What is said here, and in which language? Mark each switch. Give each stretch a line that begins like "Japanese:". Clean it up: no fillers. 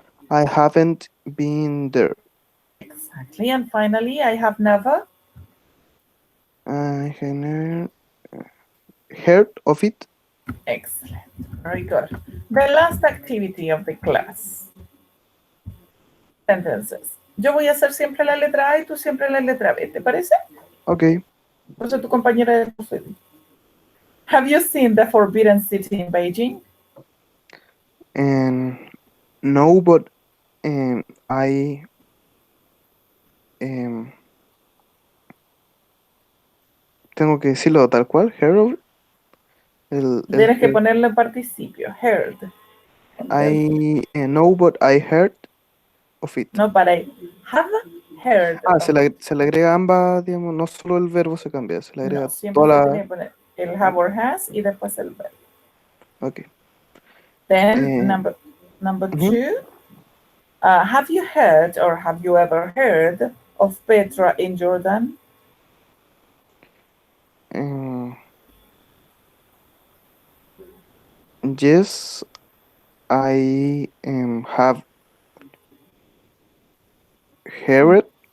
English: I haven't been there. Exactly. And finally, I have never. I have never heard of it. Excellent. Very good. The last activity of the class. Sentences.
Spanish: Yo voy a hacer siempre la letra A y tú siempre la letra B. ¿Te parece?
English: Okay.
Spanish: Por eso tu compañera de curso.
English: Have you seen the Forbidden City in Beijing? And no, but I
Spanish: tengo que decirlo tal cual.
English: Heard of it.
Spanish: Tienes que ponerlo en participio.
English: Heard. I know, but I heard of it.
Spanish: No, para ahí.
English: Have heard.
Spanish: Se le agrega ambas, digamos, no solo el verbo se cambia, se le agrega No, siempre toda se la... tiene que poner el have or has y después el verbo.
English: Ok. Then number ujú. 2. Have you heard or have you ever heard of Petra in Jordan? Yes, I have heard.